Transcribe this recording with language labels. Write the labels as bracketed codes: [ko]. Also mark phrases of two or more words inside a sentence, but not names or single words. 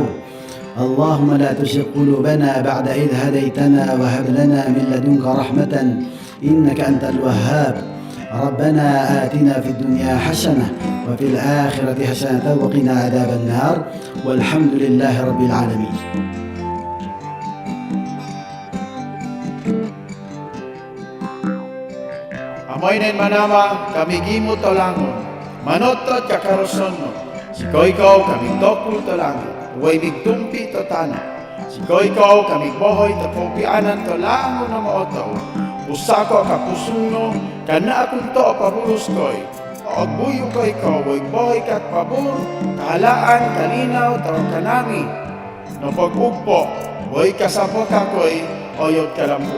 [ar] اللهم لا تزغ قلوبنا بعد إذ هديتنا وهب لنا من لدنك رحمة إنك أنت الوهاب. ربنا آتنا في الدنيا حسنة وفي الآخرة حسنة وقنا عذاب النار والحمد لله رب العالمين. [atd] Amoy nen manama kami gimo tolangon, manotot kakarosono, sikoy-ikaw kami tokul tolangon, huway migtumpi to tano, sikoy-ikaw kami bohoy to pagpianan tolangon na maotaw, usako kapusuno, kana akong to pabulus koy, ogbuyo ko ikaw, huway bohoy kak pabur, kahalaan, kalinaw, taro kanami, no pag-ugpo, huway kasabot kakoy, oyot kalambu.